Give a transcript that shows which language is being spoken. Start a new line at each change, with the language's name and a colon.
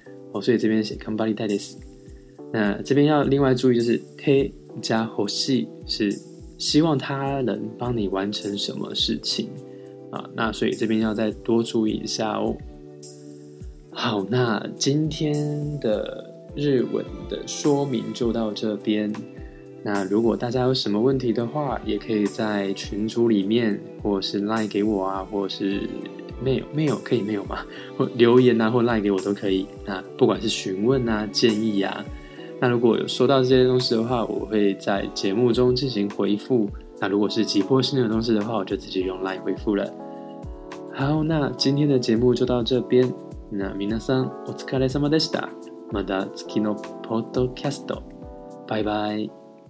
Chinese: 哦，所以这边写
Japanese: 頑張りたいです。
Chinese: 那这边要另外注意就是貼加欲しい是希望他人帮你完成什么事情啊。那所以这边要再多注意一下哦。好，那今天的日文的说明就到这边。那如果大家有什么问题的话，也可以在群组里面，或是 LINE 给我啊，或是 mail 可以 mail 吗？或留言啊，或 LINE 给我都可以。那不管是询问啊、建议啊，那如果有收到这些东西的话，我会在节目中进行回复。那如果是急迫性的东西的话，我就直接用 LINE 回复了。好，那今天的节目就到这边。
Japanese: 那皆さん、お疲れ様でした。また次のポッドキャスト。バイバイ。